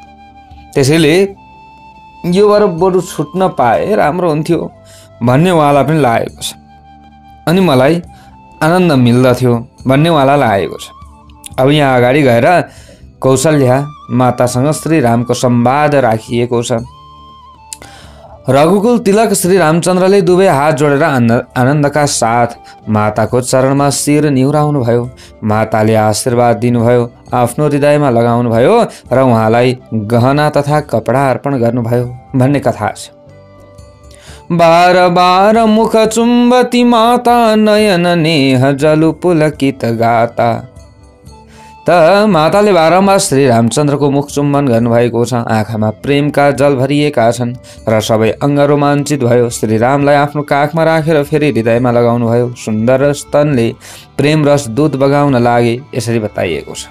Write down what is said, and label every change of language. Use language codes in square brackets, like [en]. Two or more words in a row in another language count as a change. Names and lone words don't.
[ne] त्यसैले योबाट बरु छुट्न पाए राम्रो हुन्थ्यो भन्ने उहाँलाई पनि लागेको छ, अनि मलाई आनन्द मिल्दथ्यो भन्ने उहाँलाई लागेको छ। अब यहाँ अगाडि गएर कौशल्या मातासँग श्री रामको संवाद राखिएको छ। रघुकुल तिलक श्री रामचन्द्रले दुवै हात जोडेर आनन्दका साथ माताको चरणमा शिर निहुराउनु भयो। माताले आशीर्वाद दिनुभयो, आफ्नो हृदयमा लगाउनु भयो र उहाँलाई गहना तथा कपडा अर्पण गर्नुभयो भन्ने कथा छ। [awa] बार बार मुख चुम्बती माता नयन नेह जलु पुलकित गाता। [ne] त माताले बारम्बार श्री रामचन्द्रको मुख चुम्बन गर्नुभएको छ। आँखामा प्रेमका जल भरिएका छन् र सबै अङ्ग रोमाञ्चित भयो। श्री रामलाई आफ्नो काखमा राखेर फेरि हृदयमा लगाउनु भयो। सुन्दर स्तनले प्रेम रस दूध बगाउन लागे, यसरी बताइएको छ।